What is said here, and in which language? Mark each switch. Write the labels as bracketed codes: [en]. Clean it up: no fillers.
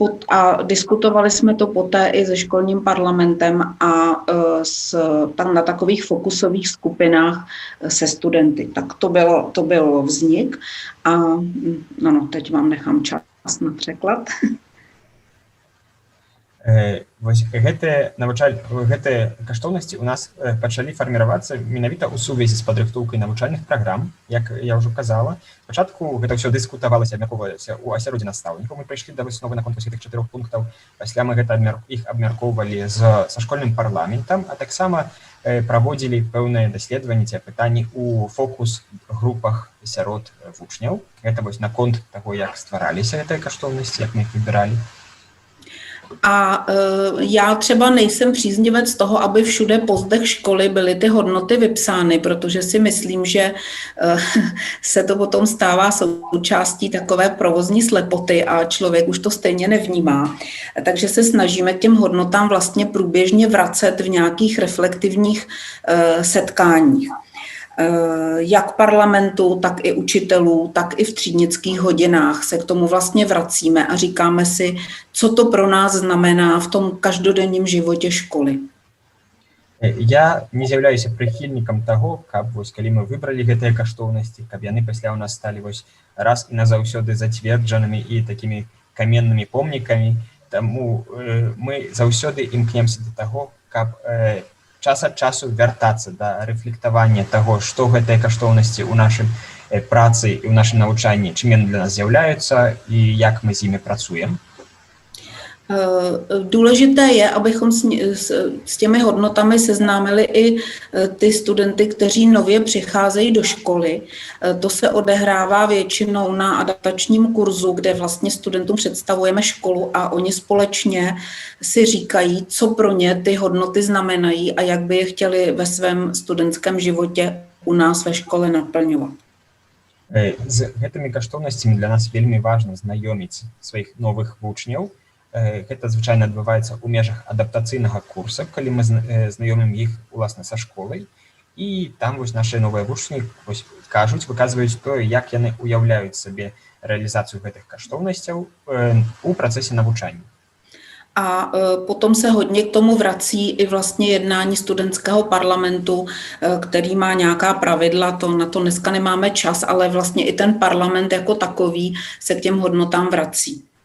[cs] A diskutovali jsme to poté i se školním parlamentem a tam na takových fokusových skupinách se studenty. Tak to byl vznik a teď vám nechám čas na překlad. [be] Гэтыя каштоўнасці у нас пачалі фарміравацца менавіта ў сувязі з падрыхтоўкай навучальных праграм. Як я ўжо казала, спачатку гэта ўсё дыскутавалася, абмяркоўвалася ў асяроддзі настаўнікаў. Мы прыйшлі да высновы наконт гэтых 4 пунктаў. Пасля мы іх абмяркоўвалі са школьным парламентам, а таксама праводзілі пэўныя даследаванні ці апытанні ў фокус-групах сярод вучняў. Гэта вось наконт таго, як ствараліся гэтыя каштоўнасці, як мы іх выбіралі. [cs] A já třeba nejsem příznivec toho, aby všude po zdech školy byly ty hodnoty vypsány, protože si myslím, že se to potom stává součástí takové provozní slepoty a člověk už to stejně nevnímá. Takže se snažíme k těm hodnotám vlastně průběžně vracet v nějakých reflektivních setkáních. Jak parlamentu, tak i učitelů, tak i v třídnických hodinách se k tomu vlastně vracíme a říkáme si, co to pro nás znamená v tom každodenním životě školy. [be] Я не з'яўляюся прыхільнікам таго, каб калі мы выбралі гэтыя каштоўнасці, каб яны пасля ў нас сталі раз і назаўсёды зацверджанымі і такімі каменнымі помнікамі. Таму мы заўсёды імкнемся да таго, каб час ад часу вяртацца да рэфлектавання таго, што гэтыя каштоўнасці ў нашай працы і ў нашым навучанні, чым яны для нас з'яўляюцца і як мы з імі працуем. [cs] Důležité je, abychom s těmi hodnotami seznámili i ty studenty, kteří nově přicházejí do školy. To se odehrává většinou na adaptačním kurzu, kde vlastně studentům představujeme školu a oni společně si říkají, co pro ně ty hodnoty znamenají a jak by je chtěli ve svém studentském životě u nás ve škole naplňovat. [be] Z гэтымі каштоўнасцямі для нас вельмі важна знаёміць сваіх новых вучняў. Гэта звычайна адбываецца ў межах адаптацыйнага курса, калі мы знаёмім іх уласна са школай. і там вось нашы новыя вучні выказваюць тое, як яны уяўляюць сабе рэалізацыю гэтых каштоўнасцяў у працэсе навучання. [cs] A potom se hodně k tomu vrací i vlastně jednání studentského parlamentu, který má nějaká pravidla, na to dneska nemáme čas, ale vlastně i ten parlament jako takový se k těm hodnotám vrací.